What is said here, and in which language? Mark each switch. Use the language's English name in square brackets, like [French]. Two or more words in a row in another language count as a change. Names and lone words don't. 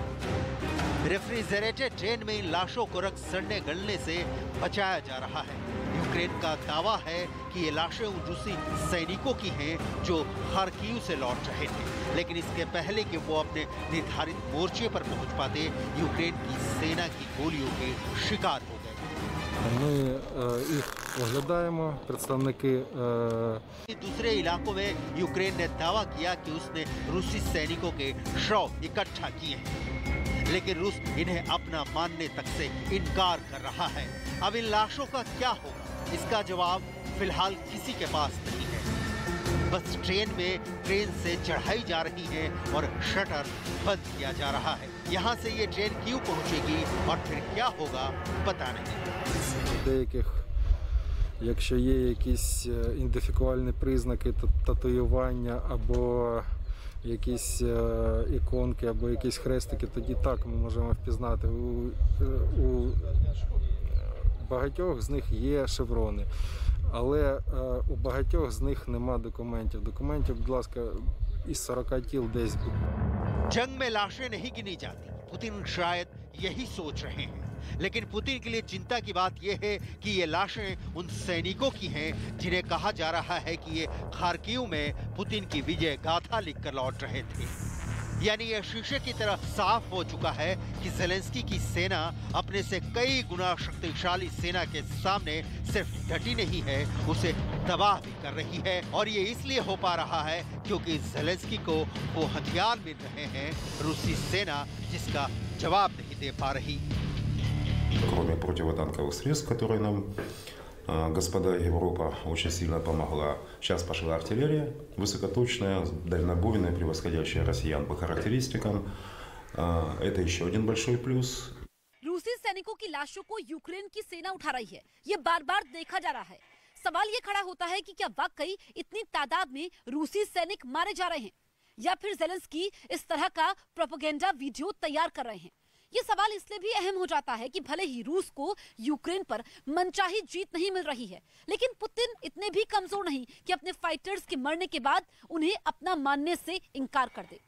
[English] refrigerated train [Hindi] में इन लाशों को रख सड़ने गलने से बचाया जा रहा है। यूक्रेन का दावा है कि ये लाशें उन रूसी सैनिकों की हैं जो खार्किव से लौट रहे थे, लेकिन इसके पहले कि वो अपने निर्धारित मोर्चे पर पहुंच पाते, यूक्रेन की सेना की गोलियों के शिकार हो गए। [Ukrainian] Ми їх оглядаємо, представники [Hindi] दूसरे इलाकों में यूक्रेन ने दावा किया कि उसने रूसी सैनिकों के शव इकट्ठा किए हैं, लेकिन रूस इन्हें अपना मानने तक से इनकार कर रहा है। अब इन लाशों का क्या होगा, इसका जवाब फिलहाल किसी के पास नहीं है। बस ट्रेन से चढ़ाई जा रही है और शटर बंद किया जा रहा है। यहाँ से ये ट्रेन क्यों पहुँचेगी और फिर क्या होगा पता नहीं। [Ukrainian] деяких, якщо є якісь ідентифікувальні признаки, татуювання або якісь іконки, або якісь хрестики, тоді так ми можемо впізнати. У багатьох з них є шеврони, але у багатьох з них нема документів. Документів, будь ласка, із 40 тіл десь. [Hindi] जंग में लाशें नहीं गिनी जाती, पुतिन शायद यही सोच रहे हैं। लेकिन पुतिन के लिए चिंता की बात यह है कि ये लाशें उन सैनिकों की हैं जिन्हें कहा जा रहा है कि ये खार्किव में पुतिन की विजय गाथा लिखकर लौट रहे थे। यानी यह शीशे की तरह साफ हो चुका है कि ज़ेलेंस्की की सेना अपने से कई गुना शक्तिशाली सेना के सामने सिर्फ डटी नहीं है, उसे तबाह भी कर रही है। और ये इसलिए हो पा रहा है क्योंकि ज़ेलेंस्की को वो हथियार मिल रहे हैं रूसी सेना जिसका जवाब नहीं दे पा रही। [Russian] Кроме противотанковых средств, которые нам господа Европа очень сильно помогла, сейчас пошла артиллерия высокоточная, дальнобойная, превосходящая россиян по характеристикам. Это еще один большой плюс. [Hindi] रूसी सैनिकों की लाशों को यूक्रेन की सेना उठा रही है, ये बार-बार देखा जा रहा है। सवाल ये खड़ा होता है कि क्या वाकई इतनी तादाद में रूसी सैनिक मारे जा रहे हैं या फिर ज़ेलेंस्की इस तरह का [English] propaganda video [Hindi] तैयार कर रहे हैं। ये सवाल इसलिए भी अहम हो जाता है कि भले ही रूस को यूक्रेन पर मनचाही जीत नहीं मिल रही है, लेकिन पुतिन इतने भी कमजोर नहीं कि अपने फाइटर्स के मरने के बाद उन्हें अपना मानने से इनकार कर दे।